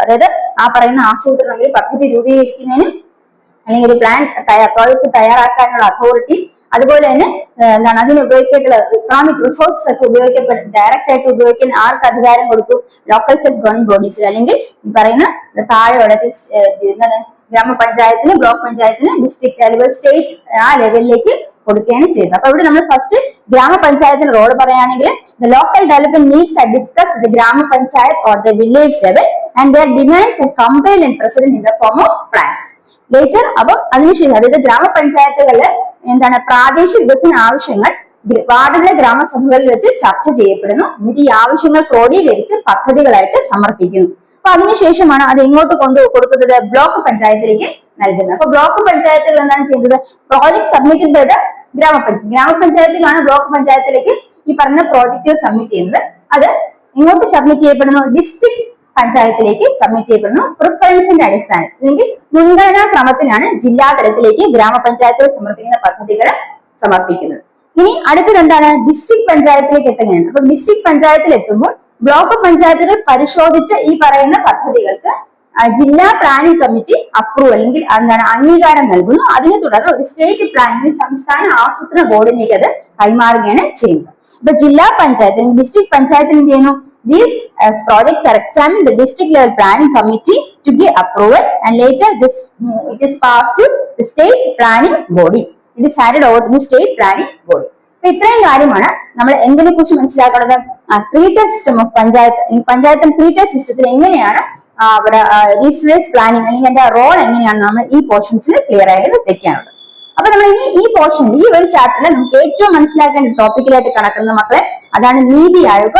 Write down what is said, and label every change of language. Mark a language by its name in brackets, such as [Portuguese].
[Malayalam] അതായത് ആ പറയുന്ന ആസൂത്രണം ഒരു പദ്ധതി രൂപീകരിക്കുന്നതിനും അല്ലെങ്കിൽ ഒരു പ്ലാൻ പ്രോജക്ട് തയ്യാറാക്കാനുള്ള അതോറിറ്റി, അതുപോലെ തന്നെ എന്താണ് അതിന് ഉപയോഗിക്കേണ്ട ഇക്കണോമിക് റിസോഴ്സസ് ഒക്കെ ഉപയോഗിക്കപ്പെടും ഡയറക്റ്റ് ആയിട്ട് ഉപയോഗിക്കാൻ ആർക്ക് അധികാരം കൊടുത്തു? ലോക്കൽ സെൽഫ് ഗവൺമെന്റ് ബോഡീസിൽ, അല്ലെങ്കിൽ ഈ പറയുന്ന താഴെയുള്ള ഗ്രാമപഞ്ചായത്തിന്, ബ്ലോക്ക് പഞ്ചായത്തിന്, ഡിസ്ട്രിക്ട് അല്ലെങ്കിൽ സ്റ്റേറ്റ് ആ ലെവലിലേക്ക് കൊടുക്കുകയാണ് ചെയ്തത്. അപ്പൊ ഇവിടെ നമ്മൾ ഫസ്റ്റ് ഗ്രാമപഞ്ചായത്തിന്റെ റോള് പറയുകയാണെങ്കിൽ [English] the local development needs are discussed at the Grama Panchayat or the village level and their demands are compiled and presented in the form of plans. [Malayalam] Later അപ്പം അതിനുശേഷം അതായത് ഗ്രാമപഞ്ചായത്തുകളില് എന്താണ് പ്രാദേശിക വികസന ആവശ്യങ്ങൾ വാർഡിലെ ഗ്രാമസഭകളിൽ വെച്ച് ചർച്ച ചെയ്യപ്പെടുന്നു. എന്നിട്ട് ഈ ആവശ്യങ്ങൾ ക്രോഡീകരിച്ച് പദ്ധതികളായിട്ട് സമർപ്പിക്കുന്നു. അപ്പൊ അതിനുശേഷമാണ് അത് എങ്ങോട്ട് കൊടുക്കുന്നത്? ബ്ലോക്ക് പഞ്ചായത്തിലേക്ക് നൽകുന്നത്. അപ്പൊ ബ്ലോക്ക് പഞ്ചായത്തുകൾ എന്താണ് ചെയ്യുന്നത്? [English] project submitted by the [Malayalam] ഗ്രാമപഞ്ചായത്തിലാണ് block പഞ്ചായത്തിലേക്ക് ഈ പറഞ്ഞ പ്രോജക്റ്റുകൾ സബ്മിറ്റ് ചെയ്യുന്നത്. അത് എങ്ങോട്ട് സബ്മിറ്റ് ചെയ്യപ്പെടുന്നു? ഡിസ്ട്രിക്ട് പഞ്ചായത്തിലേക്ക് സബ്മിറ്റ് ചെയ്യപ്പെടുന്നു. പ്രിഫറൻസിന്റെ അടിസ്ഥാനത്തിൽ അല്ലെങ്കിൽ മുൻഗണനാ ക്രമത്തിലാണ് ജില്ലാ തലത്തിലേക്ക് ഗ്രാമപഞ്ചായത്തുകൾ സമർപ്പിക്കുന്ന പദ്ധതികൾ സമർപ്പിക്കുന്നത്. ഇനി അടുത്തത് എന്താണ്? ഡിസ്ട്രിക്ട് പഞ്ചായത്തിലേക്ക് എത്തുകയാണ്. അപ്പൊ ഡിസ്ട്രിക്ട് പഞ്ചായത്തിൽ എത്തുമ്പോൾ ബ്ലോക്ക് പഞ്ചായത്തുകൾ പരിശോധിച്ച ഈ പറയുന്ന പദ്ധതികൾക്ക് ജില്ലാ പ്ലാനിംഗ് കമ്മിറ്റി അപ്രൂവൽ അല്ലെങ്കിൽ എന്താണ് അംഗീകാരം നൽകുന്നു. അതിനെ തുടർന്ന് ഒരു സ്റ്റേറ്റ് പ്ലാനിംഗ് സംസ്ഥാന ആസൂത്രണ ബോർഡിലേക്ക് അത് കൈമാറുകയാണ് ചെയ്യുന്നത്. അപ്പൊ ജില്ലാ പഞ്ചായത്ത് ഡിസ്ട്രിക്ട് പഞ്ചായത്തിൽ എന്ത് ചെയ്യുന്നു? [English] These projects are examined the district level planning committee to give approval and later it is passed to the state planning body. It is handed over to the state planning body. [Malayalam] അപ്പൊ ഇത്രയും കാര്യമാണ് നമ്മൾ എന്തിനെ കുറിച്ച് മനസ്സിലാക്കുന്നത്? Three tier system of panchayat. ഈ panchayat three tier സിസ്റ്റത്തിൽ എങ്ങനെയാണ് അവിടെ റീജിയണലൈസ് പ്ലാനിംഗ് അല്ലെങ്കിൽ അതിന്റെ റോൾ എങ്ങനെയാണ് നമ്മൾ ഈ പോർഷൻസിൽ ക്ലിയർ ആയത് വെക്കാനുള്ളത്. അപ്പൊ നമ്മൾ ഇനി ഈ പോർഷനിൽ ഈ ഒരു ചാപ്റ്ററിൽ നമുക്ക് ഏറ്റവും മനസ്സിലാക്കേണ്ട ടോപ്പിക്കിലായിട്ട് കടക്കുന്ന മക്കളെ അതാണ് നീതി ആയോഗ്.